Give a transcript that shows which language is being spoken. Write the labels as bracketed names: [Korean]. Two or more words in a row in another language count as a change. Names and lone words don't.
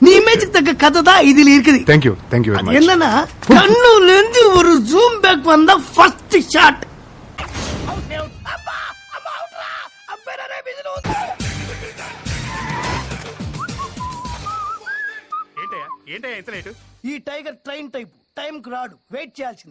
[Tamil] இமேஜுக்கு தக்க கதை தான் இதுல இருக்குது. [English] thank you thank you. [Tamil] என்னன்னா கண்ணுல இருந்து ஒரு [English] zoom back [Tamil] வந்தா [English] first shot. [Telugu] ఈ [English] tiger train type time [Telugu] కు రాడు, వెయిట్ చేయాల్సింది.